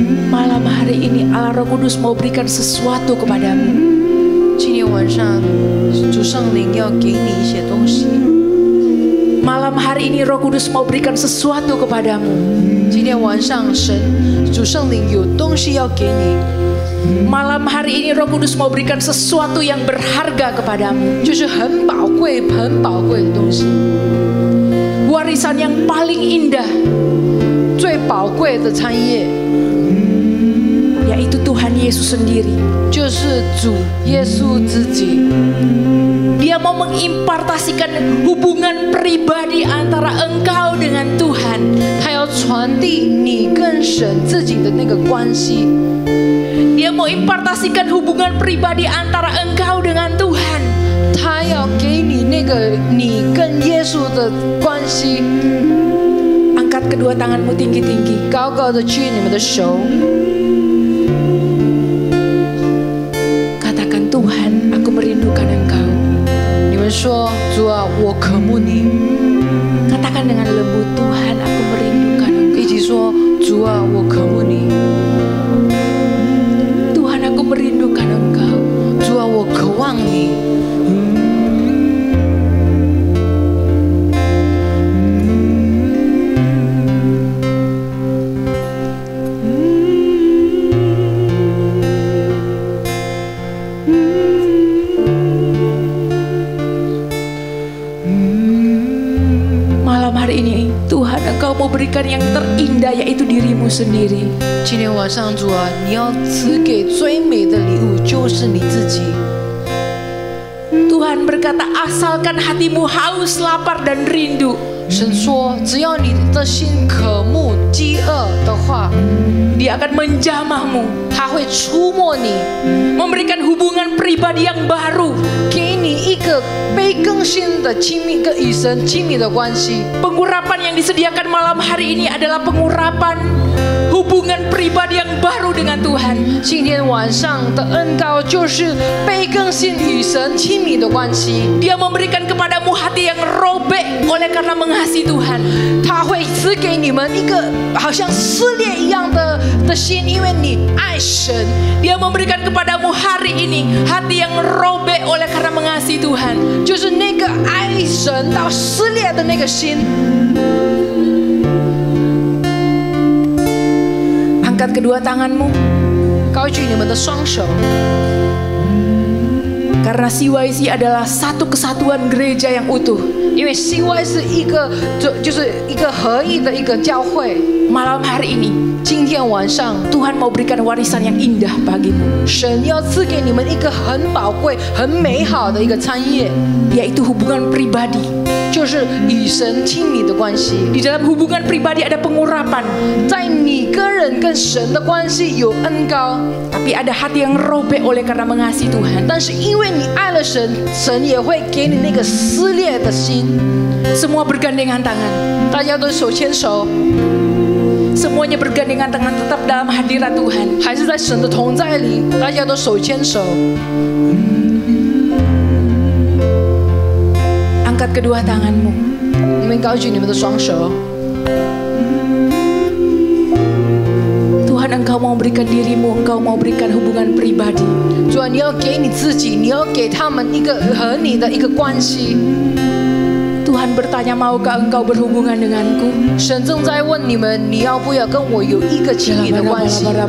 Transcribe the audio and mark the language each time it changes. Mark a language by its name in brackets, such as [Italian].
[Indonesian] Malam hari ini Allah Roh Kudus mau berikan sesuatu kepadamu. [Chinese] 今天晚上，主圣灵要给你一些东西。 [Indonesian] Malam hari ini Roh Kudus mau berikan sesuatu kepadamu. [Chinese] 今天晚上，主圣灵有东西要给你， [Indonesian] Malam hari ini Roh Kudus mau berikan sesuatu yang berharga kepadamu. [Chinese] 就是很宝贵的东西， [Indonesian] Warisan yang paling indah, [Chinese] 最宝贵的产业， [Indonesian] yaitu Tuhan Yesus sendiri. [Chinese] 就是主耶稣自己。 [Indonesian] Dia mau mengimpartasikan hubungan pribadi antara engkau dengan Tuhan. [Chinese] 他要传递你跟神自己的那个关系， [Indonesian] Dia mau impartasikan hubungan pribadi antara engkau dengan Tuhan. [Chinese] 他要给你那个你跟耶稣的关系。 [Indonesian] Angkat kedua tanganmu tinggi-tinggi. [Chinese] 高高的举你们的手， [Indonesian] Katakan, Tuhan, aku merindukan Engkau. [Chinese] 你们说主啊，我渴慕你。 [Indonesian] Katakan dengan lembut, Tuhan, aku merindukan Engkau. [Chinese] 一起说主啊，我渴慕你。 [Indonesian] Tuhan, aku merindukan Engkau. [Chinese] 主啊，我渴望你。 [Indonesian] Malam hari ini, Tuhan, Engkau mau berikan yang terindah, yaitu dirimu sendiri. [Chinese] 今天晚上，主啊，你要赐给最美的礼物，就是你自己。 [Indonesian] Tuhan berkata, asalkan hatimu haus, lapar, dan rindu. [Chinese] 神说，只要你的心渴慕、饥饿的话， [Indonesian] Dia akan menjamahmu, [Chinese] 他会触摸你， [Indonesian] memberikan hubungan pribadi yang baru. [Chinese] 给你一个被更新的亲密跟与神亲密的关系。 [Indonesian] Pengurapan yang disediakan malam hari ini adalah pengurapan hubungan pribadi yang baru dengan Tuhan. [Chinese] 今天晚上的恩膏就是被更新与神亲密的关系。 [Indonesian] Dia memberikan kepadamu hati yang robek oleh karena mengasihi Tuhan. [Chinese] 他会赐给你们一个好像撕裂一样的心，因为你爱神。 [Indonesian] Dia memberikan kepadamu hari ini hati yang robek oleh karena mengasihi Tuhan. [Chinese] 就是那个爱神到撕裂的那个心。 [Indonesian] Angkat kedua tanganmu, [Chinese] 高举你们的双手， [Indonesian] karena CYC adalah satu kesatuan gereja yang utuh. [Chinese] 因为 CY 是一个就是一个合一的一个教会。 [Indonesian] Malam hari ini, [Chinese] 今天晚上， [Indonesian] Tuhan mau berikan warisan yang indah bagimu, [Chinese] 神要赐给你们一个很宝贵、很美好的一个产业， [Indonesian] yaitu hubungan pribadi. [Chinese] 就是与神亲密的关系。 [Indonesian] Di dalam hubungan pribadi ada pengurapan, [Chinese] 在你个人跟神的关系有恩膏， [Indonesian] tapi ada hati yang robek oleh karena mengasihi Tuhan. [Chinese] 但是因为你爱了神，神也会给你那个撕裂的心。 [Indonesian] Semua bergandengan tangan, [Chinese] 大家都手牵手， [Indonesian] semuanya bergandengan tangan tetap dalam hadirat Tuhan. [Chinese] 还是在神的同在里，大家都手牵手。 [Indonesian] Angkat kedua tanganmu, [Chinese] 你们高举你们的双手。 [Indonesian] Tuhan Tuhan, Engkau mau berikan dirimu, Engkau mau berikan hubungan pribadi. [Chinese] 主啊，你要给你自己，你要给他们一个和你的一个关系。 [Indonesian] Tuhan bertanya, maukah engkau berhubungan denganku? [Chinese] 神正在问你们，你要不要跟我有一个亲密的关系？